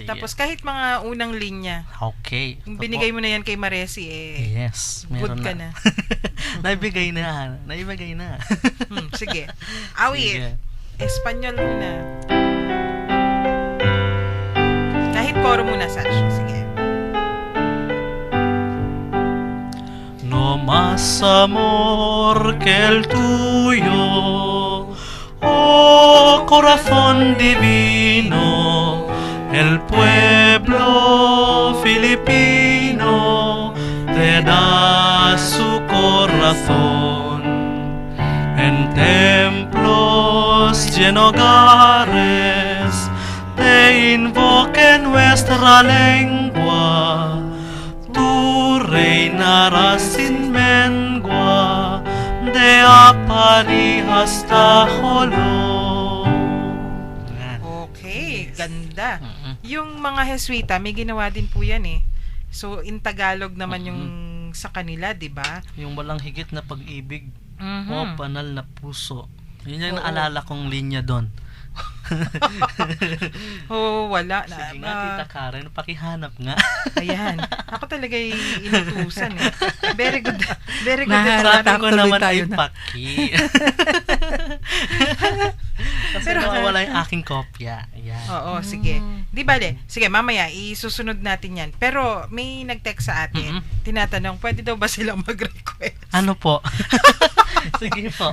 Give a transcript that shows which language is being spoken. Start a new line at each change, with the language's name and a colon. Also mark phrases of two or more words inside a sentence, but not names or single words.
Filipino: Tapos kahit mga unang linya, Okay. kung binigay mo na yan kay Maresi, Yes, good meron ka na. na. Naibigay na. Sige. Awit. Sige. Espanyol muna. Kahit koro muna, Sach. Sige.
Spanish: No más amor que el tuyo, oh corazón divino, el pueblo filipino te da su corazón. En templos y en hogares te invoque nuestra lengua. Tú reinarás sin mengua, de Apari hasta Jolo.
Filipino: Okay, ganda. Mm-mm. Yung mga Jesuita, may ginawa din po yan eh. So,
English: in Tagalog
Filipino: naman yung sa kanila, di ba? Yung walang higit na pag-ibig, Mhm. o banal na puso. Yun yung Oo. naalala kong linya doon. Oh, wala. Sige nga, Tita Karen, pakihanap nga. Ayan. Ako talaga inutusan eh.
English: Very good. Very good.
Filipino: Nahanap Sabi ko tuloy naman tayo ay na. paki. Kasi Pero- nawawala yung aking kopya. Ayan. Oo, sige. Di bale. Sige, mamaya, isusunod natin yan. Pero may nag-text sa atin. Tinatanong, pwede daw ba silang mag-request? Ano po? Sige po.